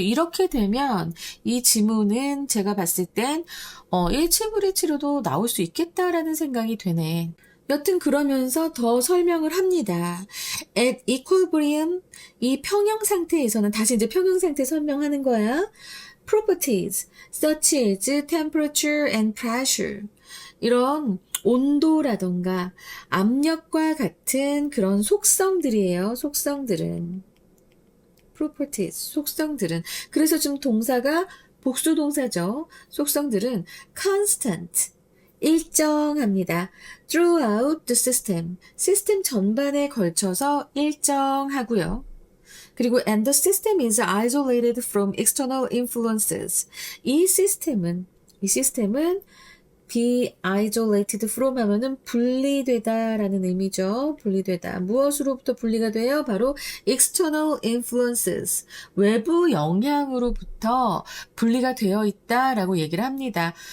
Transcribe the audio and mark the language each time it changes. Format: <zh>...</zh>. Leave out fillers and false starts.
<ko>이렇게 되면 이 지문은 제가 봤을 땐 일치불이치로도 나올 수 있겠다라는 생각이 되네. 여튼 그러면서 더 설명을 합니다.</ko> <en>At equilibrium,</en> <ko>이 평형 상태에서는 다시 이제 평형 상태 설명하는 거야.</ko> <en>Properties such as temperature and pressure.</en> <ko>이런 온도라던가 압력과 같은 그런 속성들이에요. 속성들은. properties, 속성들은. 그래서 지금 동사가 복수 동사죠. 속성들은 constant, 일정합니다.</ko> <en>throughout the system,</en> <ko>시스템 전반에 걸쳐서 일정하고요. 그리고</ko> <en>and the system is isolated from external influences.</en> <ko>이 시스템은 be isolated from 하면은 분리되다라는 의미죠. 분리되다. 무엇으로부터 분리가 돼요?</ko> <en>바로 external influences.</en> <ko>외부 영향으로부터 분리가 되어 있다라고 얘기를 합니다.</ko>